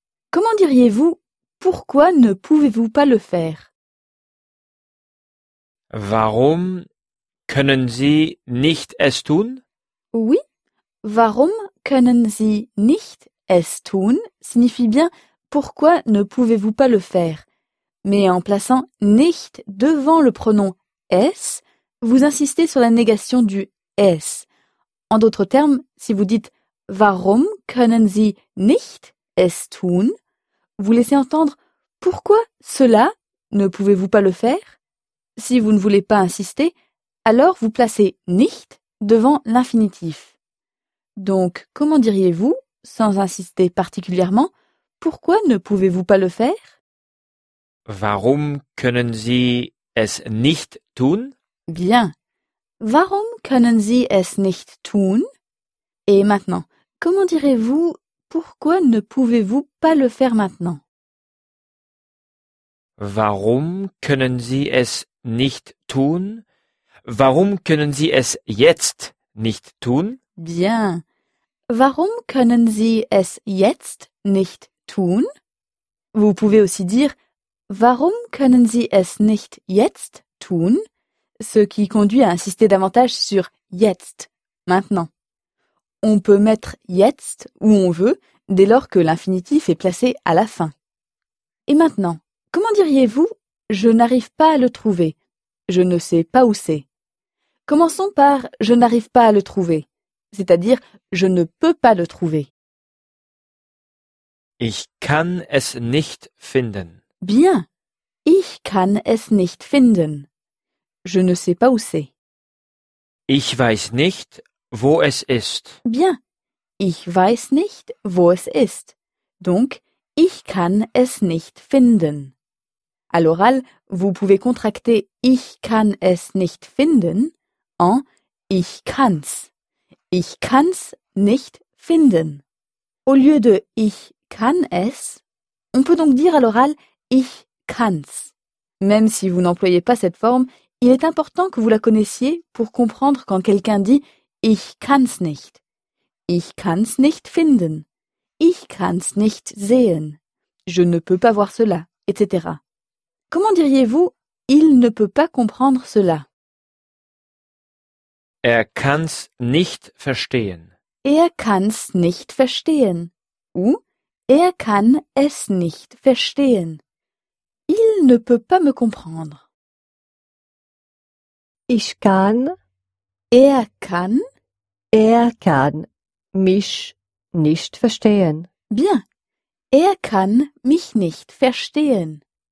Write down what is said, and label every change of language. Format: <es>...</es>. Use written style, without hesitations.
<fr>Comment diriez-vous pourquoi ne pouvez-vous pas le faire?</fr> <de>Warum können Sie nicht es tun?</de> <fr>Oui,</fr> <de>warum können Sie nicht es tun</de> <fr>signifie bien pourquoi ne pouvez-vous pas le faire. Mais en plaçant nicht devant le pronom es, vous insistez sur la négation du es. En d'autres termes, si vous dites</fr> <de>warum können Sie nicht es tun,</de> <fr>vous laissez entendre pourquoi cela ne pouvez-vous pas le faire? Si vous ne voulez pas insister, alors vous placez « nicht » devant l'infinitif. Donc, comment diriez-vous, sans insister particulièrement, pourquoi ne pouvez-vous pas le faire?</fr> <de>Warum können Sie es nicht tun?</de> <fr>Bien.</fr> <de>Warum können Sie es nicht tun?</de> <fr>Et maintenant, comment direz-vous, pourquoi ne pouvez-vous pas le faire maintenant?</fr> <de>Warum können Sie es nicht tun? Warum können Sie es jetzt nicht tun?</de> <fr>Bien.</fr> <de>Warum können Sie es jetzt nicht tun?</de> <fr>Vous pouvez aussi dire</fr> <de>Warum können Sie es nicht jetzt tun?</de> <fr>Ce qui conduit à insister davantage sur jetzt, maintenant. On peut mettre jetzt où on veut dès lors que l'infinitif est placé à la fin. Et maintenant, comment diriez-vous « je n'arrive pas à le trouver »,« je ne sais pas où c'est ». Commençons par « je n'arrive pas à le trouver », c'est-à-dire « je ne peux pas le trouver ».</fr> <de>« Ich kann es nicht finden ».</de> <fr>Bien, «</fr> <de>ich kann es nicht finden</de> <fr>», je ne sais pas où c'est.</fr> <de>« Ich weiß nicht, wo es ist ». Bien, « ich weiß nicht, wo es ist », donc « ich kann es nicht finden ».</de> <fr>À l'oral, vous pouvez contracter</fr> <de>« ich kann es nicht finden » en « ich kann's ».« Ich kann's nicht finden ».</de> <fr>Au lieu de «</fr> <de>ich kann es</de> <fr>», on peut donc dire à l'oral «</fr> <de>ich kann's ».</de> <fr>Même si vous n'employez pas cette forme, il est important que vous la connaissiez pour comprendre quand quelqu'un dit «</fr> <de>ich kann's nicht ».« Ich kann's nicht finden ». Ich kann's nicht sehen.</de> <fr>Je ne peux pas voir cela, etc. Comment diriez-vous il ne peut pas comprendre cela?</fr> <de>Er kann's nicht verstehen. Er kann's nicht verstehen. Ou er kann es nicht verstehen.</de> <fr>Il ne peut pas me comprendre.</fr> <de>Ich kann. Er kann. Er kann mich nicht verstehen.</de> <fr>Bien.</fr> <de>Er kann mich nicht verstehen.</de>